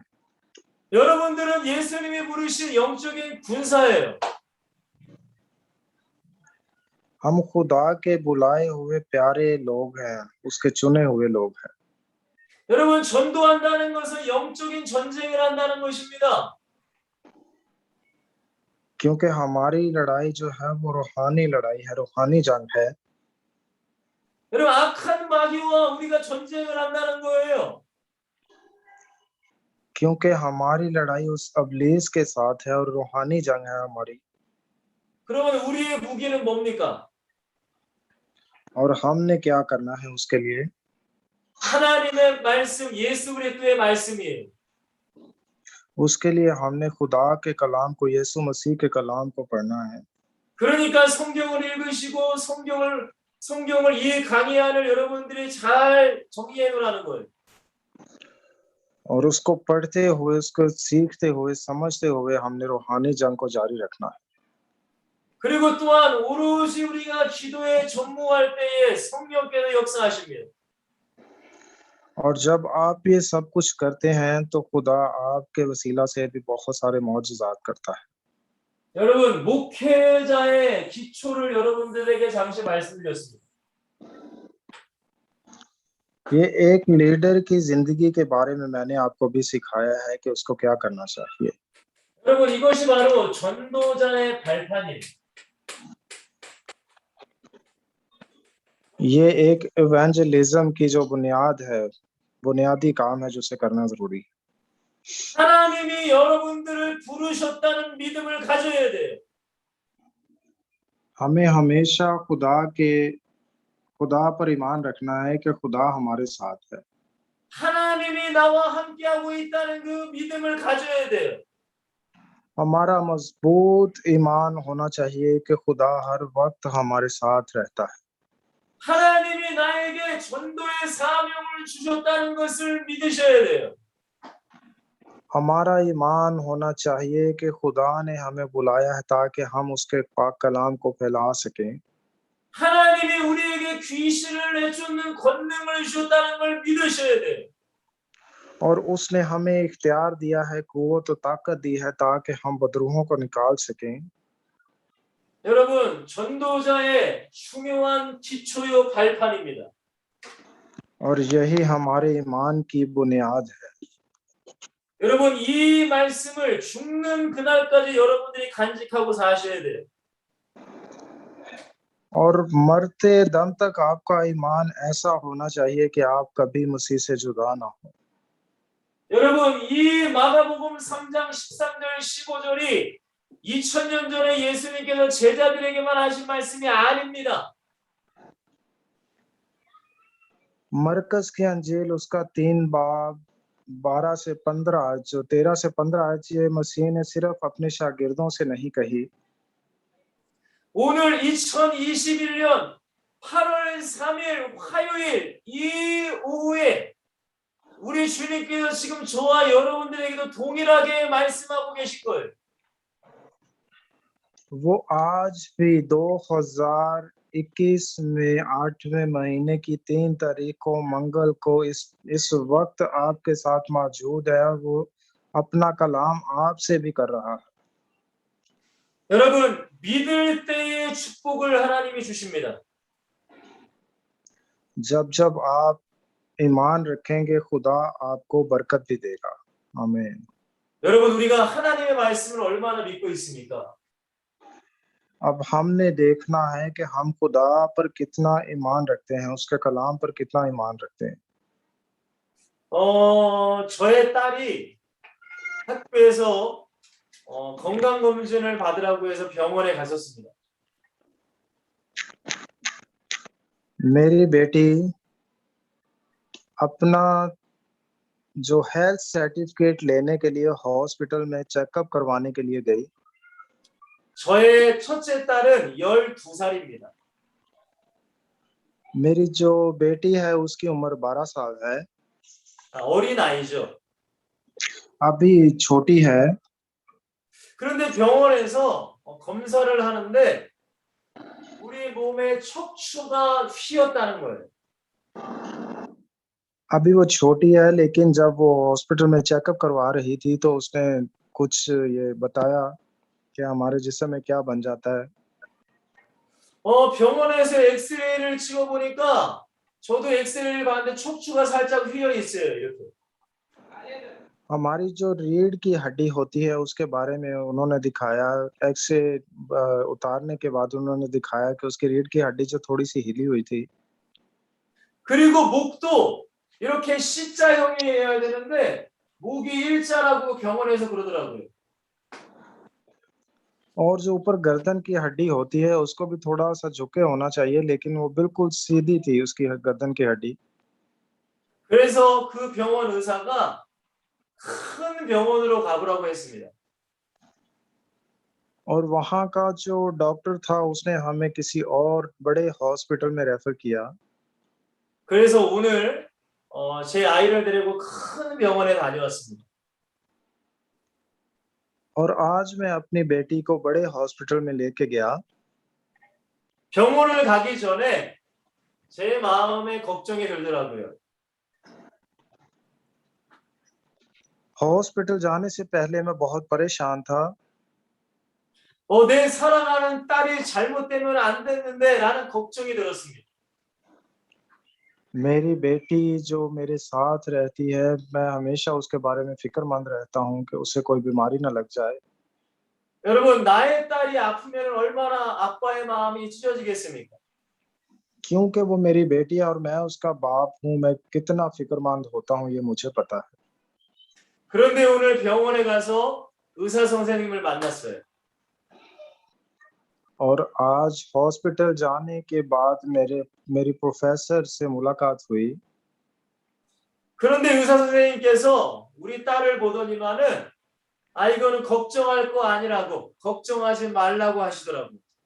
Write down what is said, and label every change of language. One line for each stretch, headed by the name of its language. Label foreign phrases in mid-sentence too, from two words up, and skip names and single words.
Korean: 여러분들은 예수님이 부르신 영적인 군사예요.
Urdu: ہم خدا کے بلائے ہوئے پیارے لوگ ہیں، اس کے چنے ہوئے لوگ ہیں.
Korean: 여러분, 전도한다는 것은 영적인 전쟁을 한다는 것입니다.
Urdu: کیونکہ ہماری لڑائی جو ہے وہ روحانی لڑائی ہے، روحانی جنگ ہے.
Korean: 여러분, 악한 마귀와 우리가 전쟁을 한다는 거예요.
Urdu: کیونکہ ہماری لڑائی اس ابلیس کے ساتھ ہے اور روحانی جنگ ہے ہماری.
Korean: 그러면 우리의 무기는 뭡니까?
Urdu: اور ہم نے کیا کرنا ہے اس کے لیے?
Korean: 하나님의 말씀, 예수 그리스도의 말씀이에요.
Urdu: اس کے لیے ہم نے خدا کے کلام کو، یسوع مسیح کے کلام کو پڑھنا ہے.
Korean: 그러니까 성경을 읽으시고 성경을 이 강의안을 여러분들이 잘 정리해 놓으라는 거예요.
Urdu: اور اس کو پڑھتے ہوئے، اس کو سیکھتے ہوئے، سمجھتے ہوئے ہم نے روحانی جنگ کو جاری رکھنا ہے.
Korean: 그리고 또한 오로지 우리가 기도에 전무할 때에 성령께서 역사하십니다.
Urdu: اور جب آپ یہ سب کچھ کرتے ہیں تو خدا آپ کے وسیلہ سے بھی بہت سارے معجزات کرتا ہے.
Korean: 여러분, 목회자의 기초를 여러분들에게 잠시 말씀드렸습니다.
Urdu: یہ ایک لیڈر کی زندگی کے بارے میں میں نے آپ کو بھی سکھایا ہے کہ اس کو کیا کرنا چاہیے.
Korean: 여러분, 이것이 바로 전도자의 발판이에요.
Urdu: یہ ایک ایوینجلزم کی جو بنیاد ہے، بنیادی کام ہے جو اسے کرنا ضروری ہے.
Korean: 하나님이 여러분들을 부르셨다는 믿음을 가져야 돼요.
Urdu: ہمیں ہمیشہ خدا پر ایمان رکھنا ہے کہ خدا ہمارے ساتھ ہے.
Korean: 하나님이 나와 함께하고 있다는 그 믿음을 가져야 돼요.
Urdu: ہمارا مضبوط ایمان ہونا چاہیے کہ خدا ہر وقت ہمارے ساتھ رہتا ہے.
Korean: 하나님이 나에게 전도의 사명을 주셨다는 것을 믿으셔야 돼요.
Urdu: ہمارا ایمان ہونا چاہیے کہ خدا نے ہمیں بلایا ہے تاکہ ہم اس کے پاک کلام کو پھیلا سکیں.
Korean: 하나님이 우리에게 귀신을 내쫓는 권능을 주셨다는 걸 믿으셔야 돼요.
Urdu: اور اس نے ہمیں اختیار دیا ہے، قوت اور طاقت دی ہے تاکہ ہم بدروحوں کو نکال سکیں.
Korean: 여러분, 전도자의 중요한 기초요 발판입니다.
Urdu: اور یہی ہمارے ایمان کی بنیاد ہے.
Korean: 여러분, 이 말씀을 죽는 그날까지 여러분들이 간직하고 사셔야 돼요.
Urdu: اور مرتے دم تک آپ کا ایمان ایسا ہونا چاہیے کہ آپ کبھی مسیح سے جدا نہ ہو.
Korean: 여러분, 이 마가복음 3장 13절 15절이 2000년 전에 예수님께서 제자들에게만 하신 말씀이 아닙니다.
Urdu: مرقس کی انجیل اس کا 3 باب 12 سے 15 جو 13 سے 15 یہ مسیح نے صرف اپنے شاگردوں سے نہیں کہی.
Korean: 오늘 2021년 8월 3일 화요일 이 오후에 우리 주님께서 지금 저와 여러분들에게도 동일하게 말씀하고 계실 거예요.
Urdu: وہ آج بھی 2021 میں 8ویں مہینے کی 3 تاریخ کو منگل کو اس وقت آپ کے ساتھ موجود ہے. وہ اپنا کلام آپ سے بھی کر رہا ہے.
Korean: 여러분, 믿을 때의 축복을 하나님이 주십니다.
Urdu: جب جب آپ ایمان رکھیں گے خدا آپ کو برکت بھی دے گا. आमीन।
Korean: 여러분, 우리가 하나님의 말씀을 얼마나 믿고 있습니까?
Urdu: اب ہم نے دیکھنا ہے کہ ہم خدا پر کتنا ایمان رکھتے ہیں، اس کے کلام پر کتنا ایمان رکھتے ہیں.
Korean: 저의 딸이 학교에서 건강 검진을 받으라고 해서 병원에 갔었습니다.
Urdu: میری بیٹی اپنا جو
English: health certificate
Urdu: لینے کے لیے ہاسپٹل میں چیک اپ کروانے کے لیے گئی.
Korean: 저의 첫째 딸은 12살입니다.
Urdu: میری جو بیٹی ہے اس کی عمر 12 سال ہے.
Korean: 어린 아이죠.
Urdu: ابھی چھوٹی ہے.
Korean: 그런데 병원에서 검사를 하는데 우리 몸에 척추가 휘었다는 거예요.
Urdu: ابھی وہ چھوٹی ہے، لیکن جب وہ ہاسپٹل میں چیک اپ کروا رہی تھی تو اس نے کچھ یہ بتایا کہ ہمارے جسم میں کیا بن جاتا ہے.
Korean: 병원에서 엑스레이를 찍어보니까 저도 엑스레이를 봤는데 척추가 살짝 휘어 있어요. 이렇게.
Urdu: ہماری جو ریڑھ کی ہڈی ہوتی ہے اس کے بارے میں انہوں نے دکھایا. ایکسرے اتارنے کے بعد انہوں نے دکھایا کہ اس کی ریڑھ کی ہڈی جو تھوڑی سی ہلی ہوئی تھی.
Korean: 그리고 목도 이렇게 C자형이어야 되는데 목이 일자라고 병원에서 그러더라고요.
Urdu: اور جو اوپر گردن کی ہڈی ہوتی ہے اس کو بھی تھوڑا سا جھکے ہونا چاہیے، لیکن وہ بالکل سیدھی تھی اس کی گردن کی ہڈی.
Korean: 그래서 그 병원 의사가 큰 병원으로 가보라고 했습니다.
Urdu: اور وہاں کا جو ڈاکٹر تھا اس نے ہمیں کسی اور بڑے ہاسپٹل میں ریفر کیا.
Korean: 그래서 오늘 제 아이를 데리고 큰 병원에 다녀왔습니다.
Urdu: اور آج میں اپنی بیٹی کو بڑے ہاسپٹل میں لیکے گیا.
Korean: 병원을 가기 전에 제 마음에 걱정이 들더라고요.
Urdu: ہاسپٹل جانے سے پہلے میں بہت پریشان تھا.
Korean: 내 사랑하는 딸이 잘못되면 안 됐는데 라는 걱정이 들었습니다.
Urdu: میری بیٹی جو میرے ساتھ رہتی ہے، میں ہمیشہ اس کے بارے میں فکرمند رہتا ہوں کہ اسے کوئی بیماری نہ لگ جائے.
Korean: 여러분, 나의 딸이 아프면 얼마나 아빠의 마음이 찢어지겠습니까?
Urdu: کیونکہ وہ میری بیٹی ہے اور میں اس کا باپ ہوں، میں کتنا فکرمند ہوتا ہوں یہ مجھے پتا ہے.
Korean: 그런데 오늘 병원에 가서 의사 선생님을 만났어요.
Urdu: اور آج ہاسپٹل جانے کے بعد میری پروفیسر سے ملاقات ہوئی.
Korean: 그런데 의사 선생님께서 우리 딸을 보더니만은 이거는 걱정할 거 아니라고, 걱정하지 말라고 하시더라고요.